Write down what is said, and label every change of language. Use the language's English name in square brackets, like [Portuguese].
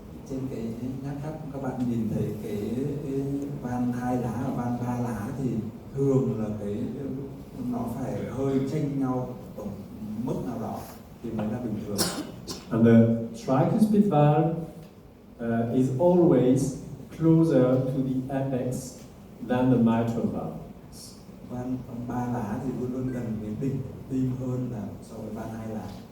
[Vietnamese] Trên cái nháp cắt các bạn nhìn thấy cái van 2 lá và van 3 lá thì thường là nó phải hơi chênh nhau ở mức nào đó thì mới là bình thường. [English] And the tricuspid valve is always closer to the apex than the mitral valve. [Vietnamese] Van 3 lá thì luôn luôn gần với đỉnh tim hơn là so với van 2 lá.